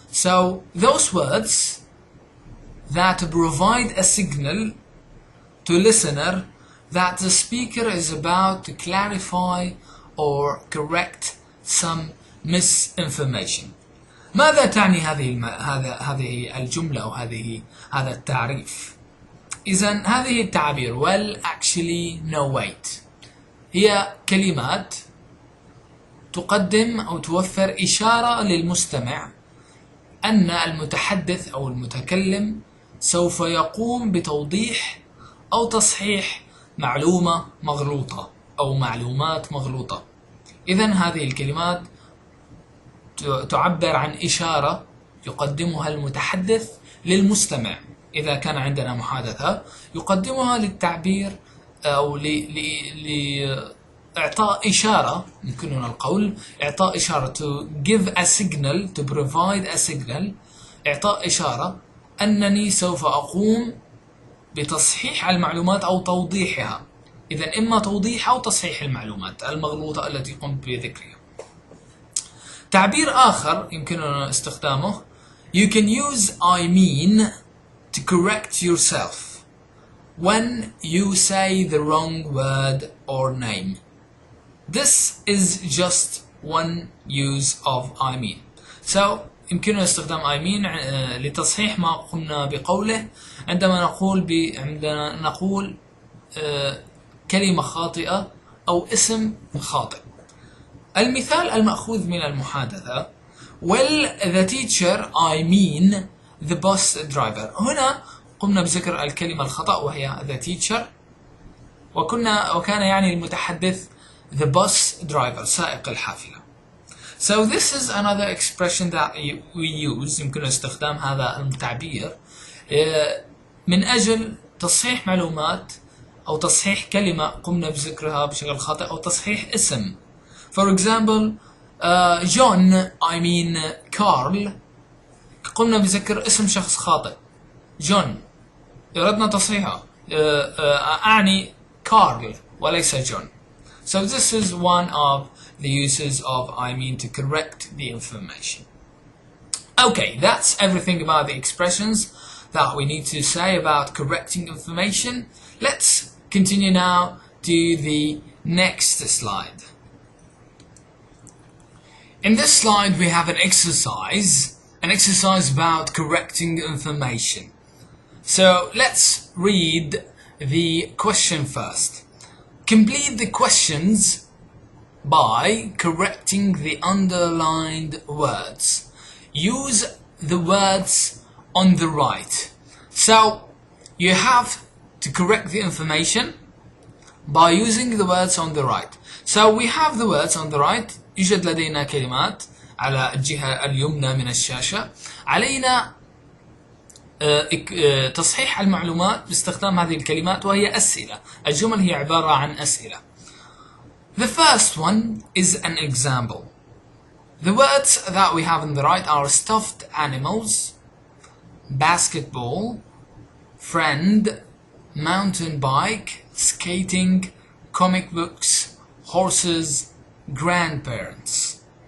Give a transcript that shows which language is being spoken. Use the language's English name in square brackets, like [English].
[English] So those words that provide a signal to listener that the speaker is about to clarify or correct some misinformation. [Arabic] ماذا تعني هذه الجملة أو هذا التعريف؟ إذن هذه التعابير [English] well, actually, no wait [Arabic] هي كلمات تقدم أو توفر إشارة للمستمع أن المتحدث أو المتكلم سوف يقوم بتوضيح أو تصحيح معلومة مغلوطة أو معلومات مغلوطة. إذن هذه الكلمات تعبر عن إشارة يقدمها المتحدث للمستمع. إذا كان عندنا محادثة يقدمها للتعبير أو لإعطاء إشارة، يمكننا القول إعطاء إشارة [English] to give a signal, [Arabic] to provide a signal، إعطاء إشارة أنني سوف أقوم بتصحيح المعلومات أو توضيحها. إذن إما توضيح أو تصحيح المعلومات المغلوطة التي قمت بذكرها. تعبير آخر يمكننا استخدامه [English] You can use I mean to correct yourself when you say the wrong word or name. This is just one use of I mean. [Arabic] So يمكننا استخدام [English] I mean [Arabic] لتصحيح ما قمنا بقوله عندما نقول كلمة خاطئة أو اسم خاطئ. المثال المأخوذ من المحادثة [English] Well, the teacher, I mean the bus driver. [Arabic] هنا قمنا بذكر الكلمة الخطأ وهي [English] the teacher، [Arabic] وكان يعني المتحدث [English] the bus driver، [Arabic] سائق الحافلة. [English] So this is another expression that we use، [Arabic] يمكن استخدام هذا التعبير من أجل تصحيح معلومات أو تصحيح كلمة قمنا بذكرها بشكل خاطئ أو تصحيح اسم. [English] For example, John, I mean Carl، [Arabic] قمنا بذكر اسم شخص خاطئ John، أردنا تصحيحه أعني كارل وليس جون. [English] So this is one of the uses of I mean to correct the information. Okay, that's everything about the expressions that we need to say about correcting information. Let's continue now to the next slide. In this slide we have an exercise about correcting information. So let's read the question first. Complete the questions by correcting the underlined words. Use the words on the right. So you have to correct the information by using the words on the right. So we have the words on the right. [Arabic] يوجد لدينا كلمات على الجهة اليمنى من الشاشة. علينا تصحيح المعلومات باستخدام هذه الكلمات وهي أسئلة. الجمل هي عبارة عن أسئلة. [English] The first one is an example. The words that we have on the right are stuffed animals, basketball, friend, mountain bike, skating, comic books, horses, grandparents.